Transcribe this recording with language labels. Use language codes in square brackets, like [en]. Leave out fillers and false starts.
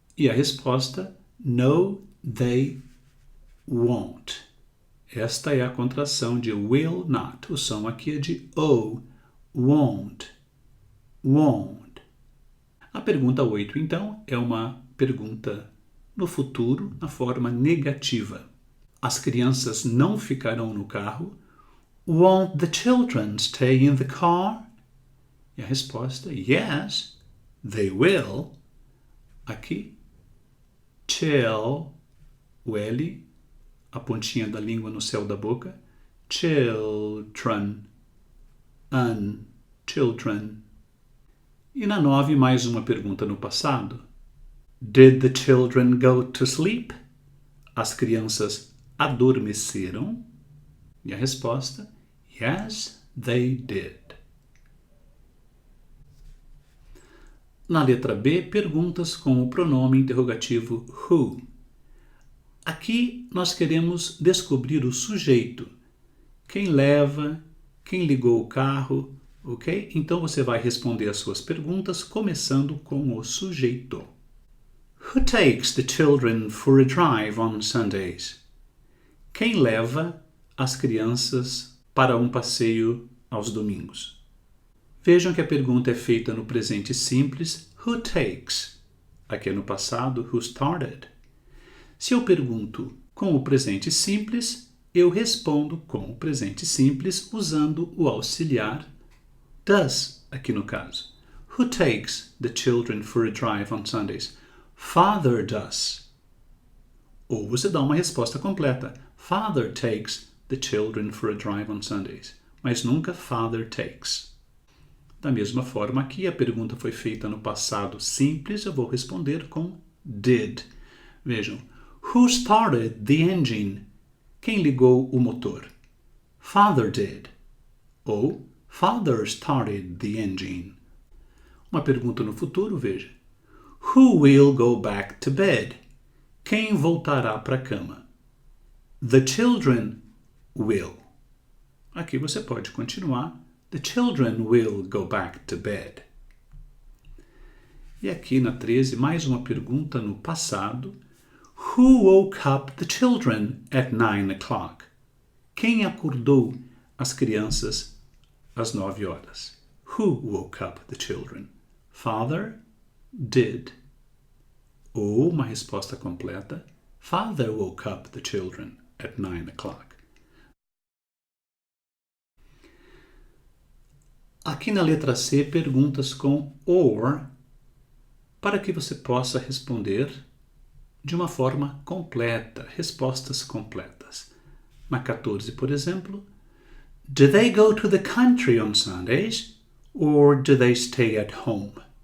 [pt] E a resposta, [en] no, they won't. [pt] Esta é a contração de will not. O som aqui é de O. Won't. A pergunta 8, então, é uma pergunta no futuro, na forma negativa. As crianças não ficarão no carro. [en] Won't the children stay in the car? [pt] E a resposta, [en] yes, they will. [pt] Aqui, chill, o L, a pontinha da língua no céu da boca. [en] Children, children. [pt] E na 9, mais uma pergunta no passado. [en] Did the children go to sleep? [pt] As crianças adormeceram? E a resposta, [en] yes, they did. [pt] Na letra B, perguntas com o pronome interrogativo who. Aqui nós queremos descobrir o sujeito. Quem leva, quem ligou o carro, ok? Então você vai responder as suas perguntas começando com o sujeito. [en] Who takes the children for a drive on Sundays? [pt] Quem leva as crianças para um passeio aos domingos? Vejam que a pergunta é feita no presente simples, [en] who takes? [pt] Aqui é no passado, [en] who started? [pt] Se eu pergunto com o presente simples, eu respondo com o presente simples usando o auxiliar does, aqui no caso. [en] Who takes the children for a drive on Sundays? Father does. [pt] Ou você dá uma resposta completa. [en] Father takes the children for a drive on Sundays. [pt] Mas nunca [en] father takes. [pt] Da mesma forma, aqui a pergunta foi feita no passado simples, eu vou responder com did. [en] Vejam, who started the engine? [pt] Quem ligou o motor? [en] Father did. Ou father started the engine. [pt] Uma pergunta no futuro, veja. [en] Who will go back to bed? [pt] Quem voltará para a cama? [en] The children will. [pt] Aqui você pode continuar. [en] The children will go back to bed. [pt] E aqui na 13, mais uma pergunta no passado. [en] Who woke up the children at 9 o'clock? [pt] Quem acordou as crianças às 9 horas? [en] Who woke up the children? Father did. [pt] Ou uma resposta completa. [en] Father woke up the children at 9 o'clock. [pt] Aqui na letra C, perguntas com or, para que você possa responder de uma forma completa, respostas completas. Na 14, por exemplo, [en] do they go to the country on Sundays or do they stay at home?